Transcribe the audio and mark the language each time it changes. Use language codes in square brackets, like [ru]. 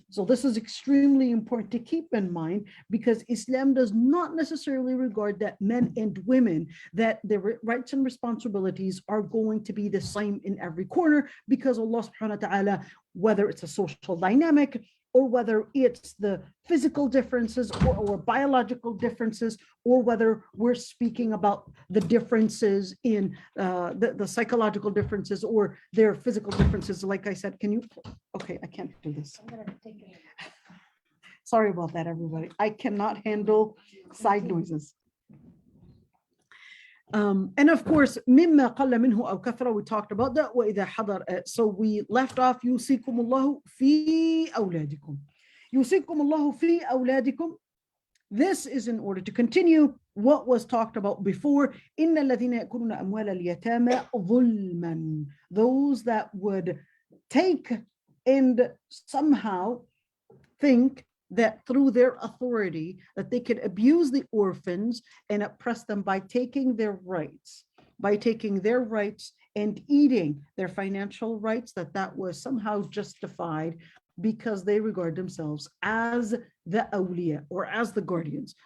[en] So this is extremely important to keep in mind, because Islam does not necessarily regard that men and women, that their rights and responsibilities are going to be the same in every corner, because Allah subhanahu wa ta'ala, whether it's a social dynamic or whether it's the physical differences or biological differences, or whether we're speaking about the differences in the psychological differences or their physical differences. Like I said, can you, okay, I can't do this. I'm gonna take it. Sorry about that, everybody. I cannot handle side noises. And of course, [ar] مما قل منه أو كثر, [en] we talked about that. [ar] وإذا حضر, [en] so we left off, [ar] يوصيكم الله في أولادكم. يوصيكم الله في أولادكم. [en] This is in order to continue what was talked about before. [ar] إن الذين يأكلون أموال اليتامى ظلما. [en] Those that would take and somehow think that through their authority that they could abuse the orphans and oppress them by taking their rights, and eating their financial rights, that was somehow justified because they regard themselves as the awliya, or as the guardians.